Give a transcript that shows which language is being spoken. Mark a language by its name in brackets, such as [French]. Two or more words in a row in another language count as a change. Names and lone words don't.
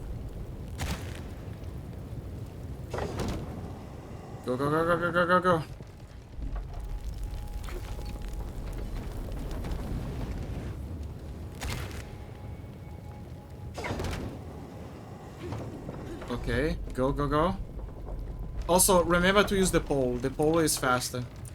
[English] Go, go, go, go, go, go, go, go. Okay, go, go, go. Also, remember to use the pole. The pole is faster.